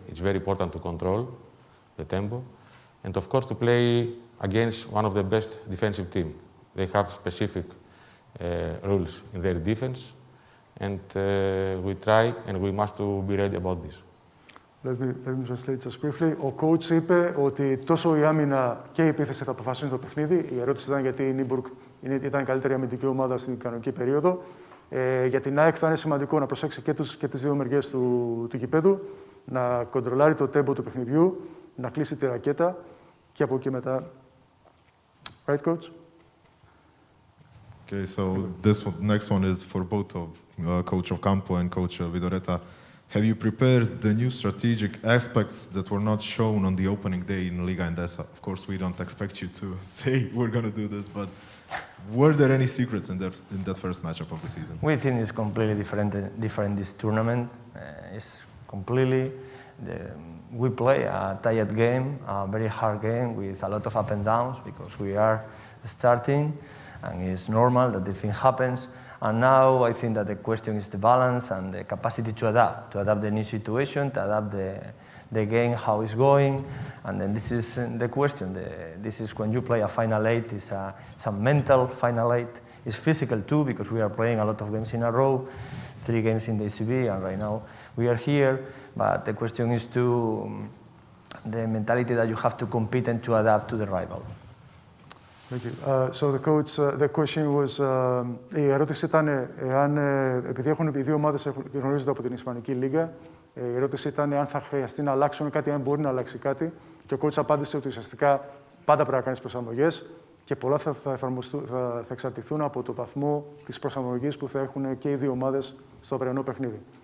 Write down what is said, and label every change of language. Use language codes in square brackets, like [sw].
[en] It's very important to control the tempo. And of course, to play against one of the best defensive teams. They have specific rules in their defense, and we try and we must to be ready about this. Let me translate just briefly. [el] Ο coach είπε ότι τόσο η άμυνα και η επίθεση θα αποφασίσουν το παιχνίδι. Η ερώτηση ήταν γιατί η Nymburk ήταν η καλύτερη αμυντική ομάδα στην κανονική περίοδο. Για την ΑΕΚ θα είναι σημαντικό να προσέξει και τις δύο μεριές του γηπέδου, να κοντρολάρει το tempo του παιχνιδιού, να κλείσει τη ρακέτα και από εκεί μετά. [en] Right, coach? Okay, so this next one is for both of Coach Ocampo and Coach Vidoreta. Have you prepared the new strategic aspects that were not shown on the opening day in Liga Endesa? Of course, we don't expect you to say we're going to do this, but were there any secrets in that first matchup of the season? We think it's completely different this tournament. It's completely... we play a tight game, a very hard game with a lot of up and downs because we are starting and it's normal that the thing happens. And now I think that the question is the balance and the capacity to adapt the new situation, to adapt the game, how it's going. And then this is the question. This is when you play a Final 8, it's a mental Final 8. It's physical too because we are playing a lot of games in a row, 3 games in the ECB, and right now we are here. But the question is the mentality that you have to compete and to adapt to the rival. Thank you. So the coach, the question was, [el] η ερώτηση ήταν εάν, επειδή οι δύο ομάδες γνωρίζονται από την Ισπανική Λίγα, η ερώτηση ήταν αν θα χρειαστεί να αλλάξουν κάτι, αν μπορεί να αλλάξει κάτι. Και ο coach απάντησε ότι ουσιαστικά πάντα πρέπει να κάνεις προσαρμογές και πολλά θα εξαρτηθούν από το βαθμό της προσαρμογής που θα έχουν και οι δύο ομάδες στο αυριανό παιχνίδι.